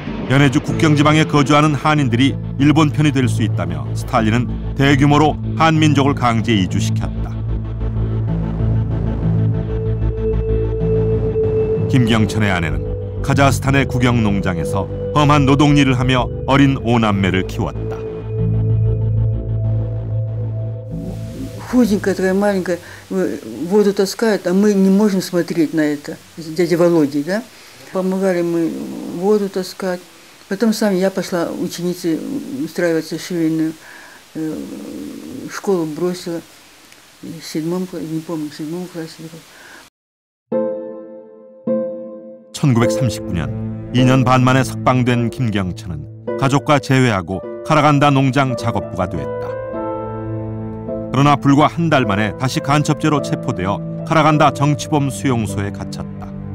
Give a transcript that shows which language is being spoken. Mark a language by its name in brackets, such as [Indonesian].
[Korean] 연해주 국경지방에 거주하는 한인들이 일본 편이 될 수 있다며 스탈린은 대규모로 한민족을 강제 이주시켰다. 김경천의 아내는 카자흐스탄의 국영 농장에서 험한 노동일을 하며 어린 5남매를 키웠다. [Russian] Худенькая такая маленькая, воду таскает, а мы не можем смотреть на это. С дядей Володей, да? Помогали мы воду таскать. Потом я пошла ученицей устраиваться в швейную школу, бросила в 7 классе. [Korean] 1939년 2년 반 만에 석방된 김경천은 가족과 재회하고 카라간다 농장 작업부가 됐다. 그러나 불과 한 달 만에 다시 간첩죄로 체포되어 카라간다 정치범 수용소에 갇혔다.